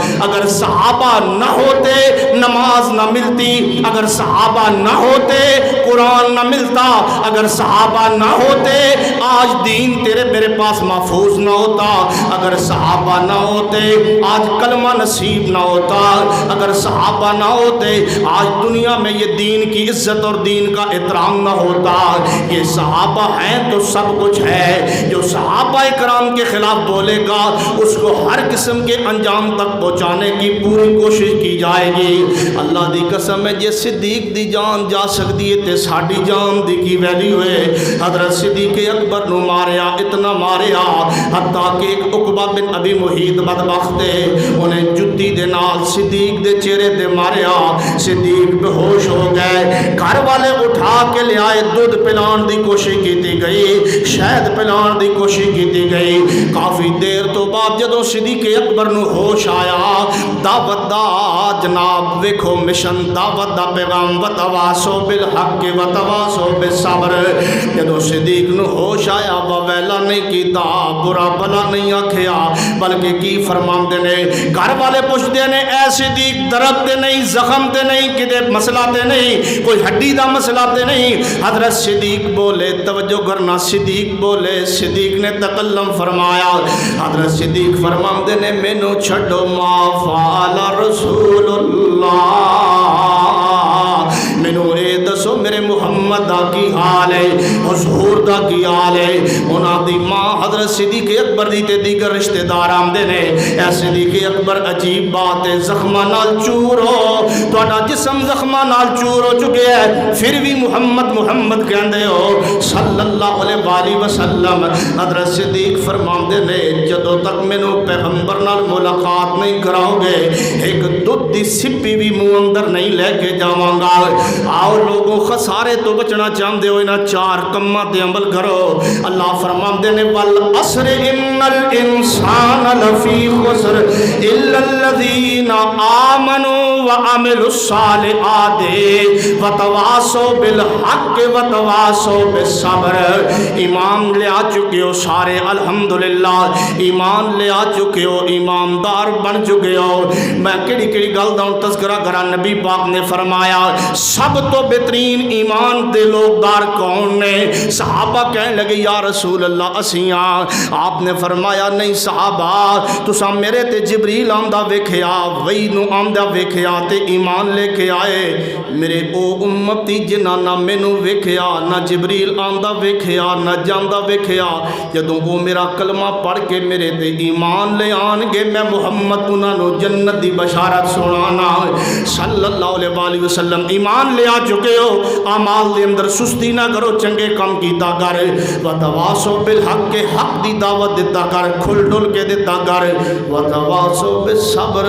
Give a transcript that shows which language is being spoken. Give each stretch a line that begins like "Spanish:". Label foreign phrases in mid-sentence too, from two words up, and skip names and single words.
Urdu: اگر صحابہ نہ ہوتے نماز نہ ملتی, اگر صحابہ نہ ہوتے قرآن نہ ملتا, اگر صحابہ نہ ہوتے آج دین تیرے میرے پاس محفوظ نہ ہوتا, اگر صحابہ نہ ہوتے آج کلمہ نصیب نہ ہوتا, اگر صحابہ نہ ہوتے آج دنیا میں یہ دین کی عزت اور دین کا احترام نہ ہوتا. یہ صحابہ ہیں تو سب کچھ ہے. جو صحابہ کرام کے خلاف بولے گا اس کو ہر قسم کے انجام تک پہنچانے کی پوری کوشش کی جائے گی.
Punjabi: اللہ دی قسم ہے جے صدیق دی جان جا سکتی ہے تے ساڈی جان دی کی ویلیو ہے. حضرت صدیق اکبر نو ماریا, اتنا ماریا حتیٰ کہ ایک عقبہ بن ابی محیط بدبخت ہے, انہیں جتی دے نال صدیق دے چہرے تے ماریا.
Urdu: صدیق بے ہوش ہو گئے.
Punjabi: گھر والے اٹھا کے لے آئے, دودھ پلان دی کوشش کی گئی, شہد پلان دی کوشش کی گئی. کافی دیر تو بعد جدوں صدیق اکبر نو ہوش آیا, دعوت دا جناب ویکھو مشن, دعوت دا پیغام
Arabic: وتواصوا بالحق وتواصوا بالصبر.
Punjabi: جدوں صدیق نو ہوش آیا ویلا نہیں کیتا, برا بلا نہیں آکھیا, بلکہ کی فرماندے نے گھر والے پوچھدے نے اے صدیق درد تے نہیں, زخم تے نہیں, کدے مسئلہ تے نہیں, کوئی ہڈی دا مسئلہ تے نہیں.
Urdu: حضرت صدیق بولے, توجہ کرنا, صدیق بولے.
Punjabi: صدیق نے تکلم فرمایا. حضرت صدیق فرماندے نے مینوں چھڈو,
Arabic: ما فعل رسول اللہ,
Punjabi: مینوں اے دسو میرے محمد دا کی حال ہے, حضور دا کی حال ہے. انہاں دی ماں حضرت صدیق اکبر دی تے دیگر رشتہ دار آمدے نے. اے صدیق اکبر عجیب بات ہے, زخماں نال چور ہو, تہاڈا جسم زخماں نال چور ہو چکے ہے, پھر بھی محمد محمد کہندے ہو
Arabic: صلی اللہ علیہ وآلہ وسلم.
Punjabi: حضرت صدیق فرماندے نے جدوں تک مینوں پیغمبر نال ملاقات نہیں کراؤ گے ایک دودھ دی سپی بھی منہ اندر نہیں لے کے جاواں گا. آؤ لوگوں خسارے تو بچنا چاہندے ہو, انہاں چار کماں تے عمل کرو. اللہ فرماندے نے
Arabic: والعصر ان الانسان لفی خسر الا الذین آمنوا وعملوا الصالحات وتواصوا بالحق وتواصوا بالصبر.
Punjabi: ایمان لے آ چکے ہو سارے الحمدللہ, ایمان لے آ چکے ہو, ایماندار بن چکے ہو. میں کیڑی گل دا تذکرہ کرا. نبی پاک نے فرمایا سب تو بہترین ایمان دے لوگ دار کون نے؟ صحابہ کہنے لگے
Arabic: یا رسول اللہ
Punjabi: اسیاں. آپ نے فرمایا نہیں صحابہ, تساں میرے تے جبریل آمدہ ویکھیا, وہی نو آمدہ ویکھیا تے ایمان لے کے آئے. میرے او امتی جنہاں نہ مینوں ویکھیا, نہ جبریل آمدہ ویکھیا, نہ جاندہ ویکھیا, جدوں وہ میرا کلمہ پڑھ کے میرے تے ایمان لے آن گے میں محمد انہاں نو جنت دی بشارت سنانا
Arabic: صلی اللہ علیہ وآلہ وسلم.
Punjabi: ایمان لے آ چکے ہو, اعمال دے اندر سستی نہ کرو, چنگے کام کیتا کر,
Arabic: وتواصوا بالحق
Punjabi: کے حق دی دعوت دیتا کر, کھل ڈل کے دیتا کر,
Arabic: وتواصوا بالصبر.